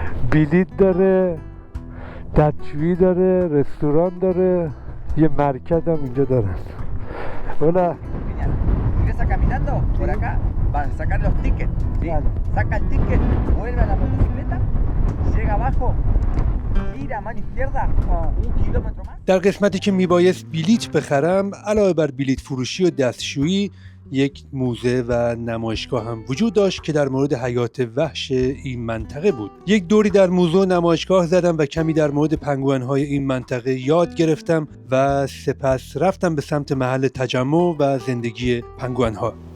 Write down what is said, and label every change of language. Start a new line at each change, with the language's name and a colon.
Persian: بلیت داره، دستشویی داره، رستوران داره، یه مرکز هم اینجا دارن.
Spanish: Hola. Ingresa caminando por acá, van a sacar los tickets, ¿sí? Saca el ticket, vuelve a la motocicleta, llega abajo, gira a mano izquierda, 1 kilómetro más.
Persian: در قسمتی که میبایست بلیت بخرم، علاوه بر بلیت فروشی و دستشویی، یک موزه و نمایشگاه هم وجود داشت که در مورد حیات وحش این منطقه بود. یک دوری در موزه و نمایشگاه زدم و کمی در مورد پنگوئن‌های این منطقه یاد گرفتم و سپس رفتم به سمت محل تجمع و زندگی پنگوئن‌ها.